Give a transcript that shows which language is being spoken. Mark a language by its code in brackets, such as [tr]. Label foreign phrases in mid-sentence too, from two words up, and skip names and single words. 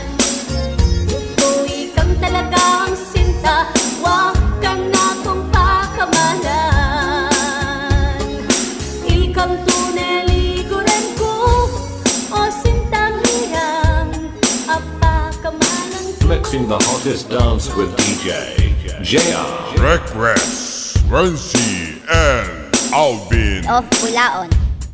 [pam] Kung ikang talagang sinta, wag kang na kong pakamalan. Ikang tunay liguran ko, o sintang hirang, apakamalan ko. [en] Mixing the hottest dance with DJ JR. Request, Renzi, and Alvin. Of Bulaon.